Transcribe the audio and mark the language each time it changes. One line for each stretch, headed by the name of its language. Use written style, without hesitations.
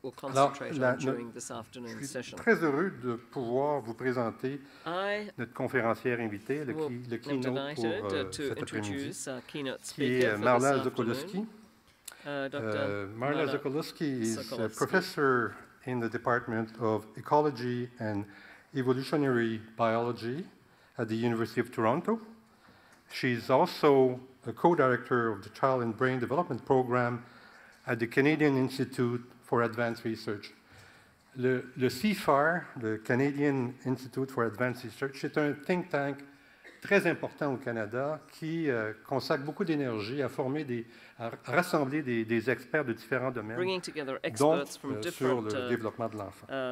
French: Alors, je suis très heureux de pouvoir vous présenter notre conférencière invitée, le keynote pour cet après-midi, qui est Marla Sokolowski.
English: Marla Sokolowski is a professor in the Department of Ecology and Evolutionary Biology at the University of Toronto. She's also a co-director of the Child and Brain Development Program at the Canadian Institute for Advanced Research.
French: Le CIFAR, le Canadian Institute for Advanced Research, c'est un think tank très important au Canada qui consacre beaucoup d'énergie à rassembler des experts de différents domaines, dont sur le développement de l'enfant.